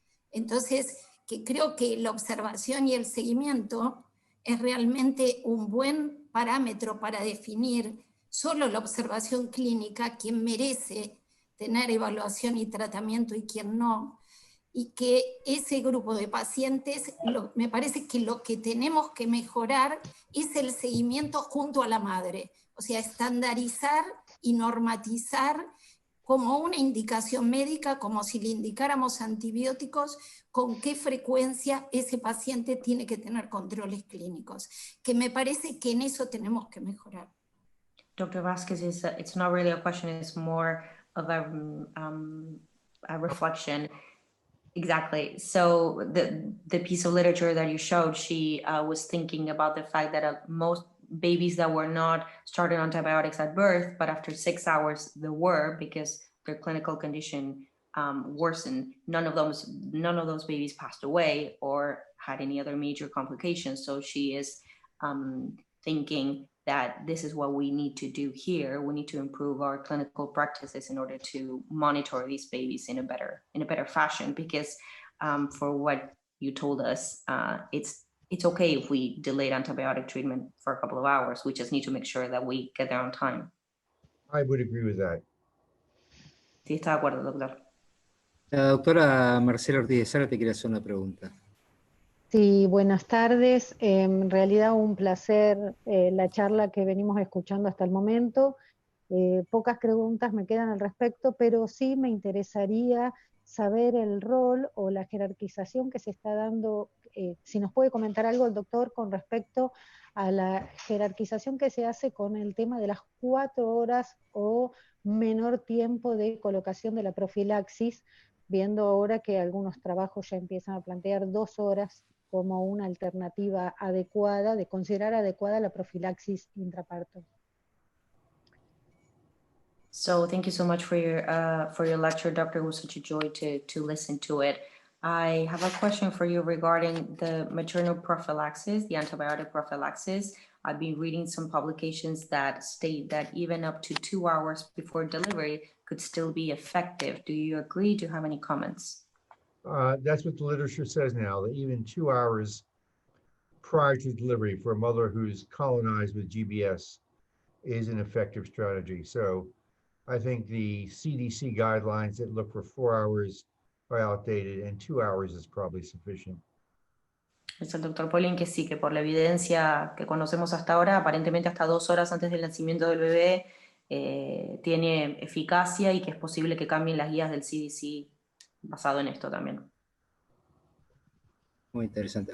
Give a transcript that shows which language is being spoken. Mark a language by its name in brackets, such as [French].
[Spanish] Entonces, que creo que la observación y el seguimiento es realmente un buen parámetro para definir solo la observación clínica, quién merece tener evaluación y tratamiento y quién no, y que ese grupo de pacientes, me parece que lo que tenemos que mejorar es el seguimiento junto a la madre, o sea, estandarizar y normatizar como una indicación médica, como si le indicáramos antibióticos, con qué frecuencia ese paciente tiene que tener controles clínicos, que me parece que en eso tenemos que mejorar. [English] Dr. Vázquez, it's not really a question, it's more of a reflection. Exactly. So the piece of literature that you showed, she was thinking about the fact that most babies that were not started on antibiotics at birth, but after 6 hours they were, because their clinical condition worsened. None of those babies passed away or had any other major complications. So she is thinking that this is what we need to do here. We need to improve our clinical practices in order to monitor these babies in a better fashion, because for what you told us, it's okay if we delayed antibiotic treatment for a couple of hours. We just need to make sure that we get there on time. I would agree with that. [Spanish] Sí, está de acuerdo, doctor. La doctora Marcela Ortiz de Sara te quiere hacer una pregunta. Sí, buenas tardes. En realidad un placer la charla que venimos escuchando hasta el momento. Pocas preguntas me quedan al respecto, pero sí me interesaría saber el rol o la jerarquización que se está dando, si nos puede comentar algo el doctor con respecto a la jerarquización que se hace con el tema de las 4 horas o menor tiempo de colocación de la profilaxis, viendo ahora que algunos trabajos ya empiezan a plantear 2 horas como una alternativa adecuada, de considerar adecuada la profilaxis intraparto. [English] So thank you so much for your lecture, Doctor. It was such a joy to listen to it. I have a question for you regarding the maternal prophylaxis, the antibiotic prophylaxis. I've been reading some publications that state that even up to 2 hours before delivery could still be effective. Do you agree? Do you have any comments? That's what the literature says now, that even 2 hours prior to delivery for a mother who's colonized with GBS is an effective strategy. So I think the CDC guidelines that look for 4 hours are outdated, and 2 hours is probably sufficient. [Spanish] Es el doctor Polin que sí, que por la evidencia que conocemos hasta ahora, aparentemente hasta 2 horas antes del nacimiento del bebé tiene eficacia y que es posible que cambien las guías del CDC basado en esto también. Muy interesante.